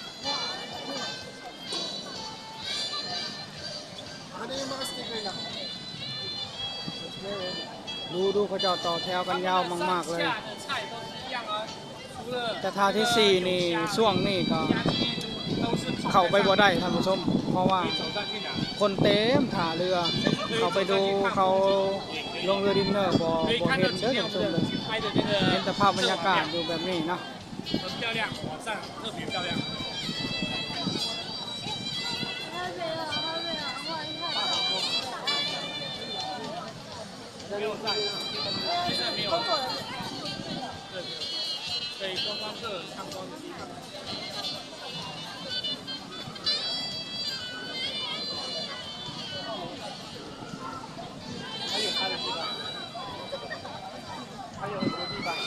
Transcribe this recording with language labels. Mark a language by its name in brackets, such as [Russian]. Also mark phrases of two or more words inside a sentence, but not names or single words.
[Thai] ดูเขาจะต่อแถวกันยาวมากๆเลยแต่ท่าที่4นี่ช่วงนี้ก็เข้าไปบ่ได้ท่านผู้ชมเพราะว่าคนเต็มท่าเรือเขาไปดูเขาลงเรือดินเนอร์บ่เห็นเด้อท่านผู้ชมเลยเห็นแต่ภาพบรรยากาศอยู่แบบนี้เนาะ [Chinese] 没有在，现在没有。对，观光客参观的地方。还有他的地方，还有很多地方。